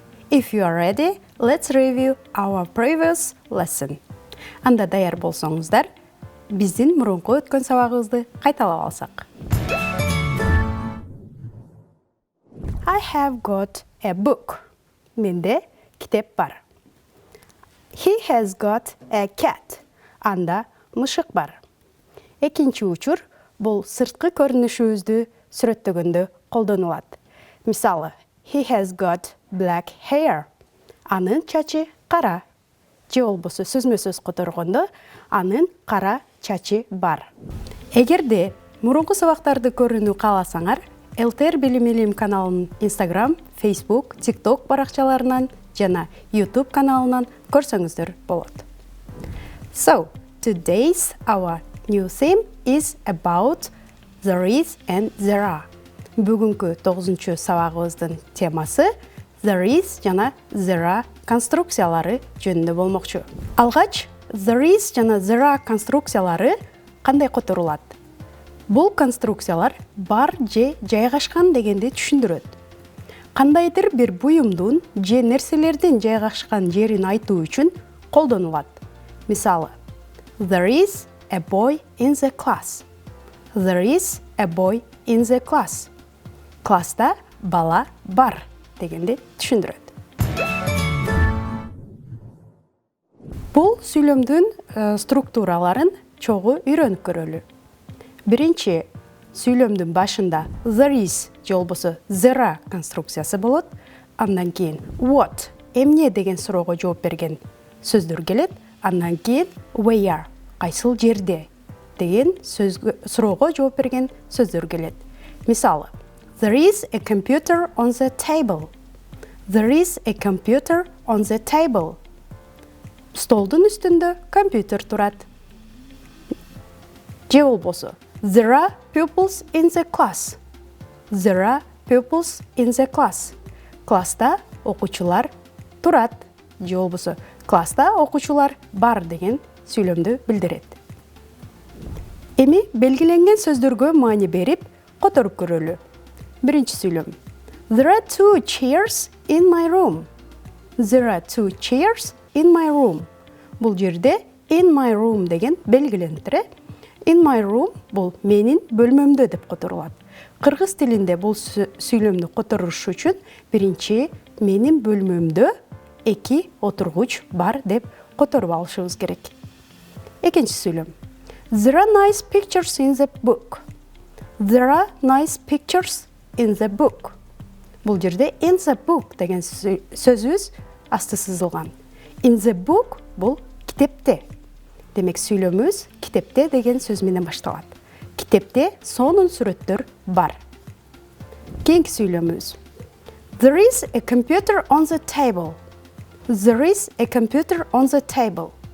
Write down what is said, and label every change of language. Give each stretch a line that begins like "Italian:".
English: If you are ready, let's review our previous lesson.
Kyrgyz: Анда даяр болсаңыздар, біздің мұрынғы өткен сабағымызды қайталап алсақ.
English: I have got a book.
Kyrgyz: Менде китеп бар.
English: He has got a cat.
Kyrgyz: Анда мышық бар. Экинчи учур бул сырткы көрүнүшүбүздү сүрөттөгөндө колдонулат. Мисалы,
English: he has got black hair.
Kyrgyz: Анын чачы кара. Же болбосо сөзмө-сөз которгондо анын кара чачы бар. Эгерде мурунку сабактарды көрүүнү кааласаңар, ЭлТР Билим Илим каналынын Instagram, Facebook, TikTok баракчаларынан жана YouTube каналынан көрсөңүздөр болот.
English: So, today's our new theme is about there is and there are.
Kyrgyz: Бүгүнкү 9-чу сабагыбыздын темасы there is жана there are конструкциялары жөнүндө болмокчу. Алгач, there is жана there are конструкциялары кандай которулат? Бул конструкциялар бар же жайгашкан дегенди түшүндүрөт. Кандайдыр бир буюмдун же нерселердин жайгашкан жерин айтуу үчүн колдонулат.
English: Мисалы, there is a boy in the class. There is a boy in the class.
Kyrgyz: Класста бала бар дегенди түшүндүрөт. Бул сүйлөмдүн структураларын чогуу үйрөнүп көрөлү. Биринчи сүйлөмдүн башында there is же болбосо there are конструкциясы болот. Андан кийин what эмне деген суроого жооп берген сөздөр келет. Андан кийин where кайсыл жерде деген суроого жооп берген сөздөр келет.
English: Мисалы, there is a computer on the table. There is a computer on the table.
Kyrgyz: Столдун үстүндө компьютер турат. Же болбосо
English: there are pupils in the class. There are pupils in the class.
Kyrgyz: Класста окуучулар турат. Же болбосо класста окуучулар бар деген сүйлөмдү билдирет. Эми белгиленген сөздөргө маани берип, которуп көрөлү. Биринчи сүйлөм.
English: There are two chairs in my room. There are two chairs in my room.
Kyrgyz: Бул жерде
English: in my room
Kyrgyz: деген белгилендире. In my room бул менин бөлмөмдө деп которулат. Кыргыз тилинде бул сүйлөмдү которуш үчүн биринчи менин бөлмөмдө эки отургуч бар деп которуп алышыбыз керек. Экинчи сүйлөм.
English: There are nice pictures in the book. There are nice pictures in the book.
Kyrgyz: Бул жерде
English: in the book
Kyrgyz: деген сөзүбүз асты сызылган.
English: In the book
Kyrgyz: бул китепте. Демек сүйлөмүбүз китепте деген сөз менен башталат. Китепте сонун сүрөттөр бар. Кийинки сүйлөмүбүз.
English: There is a computer on the table. There is a computer on the table.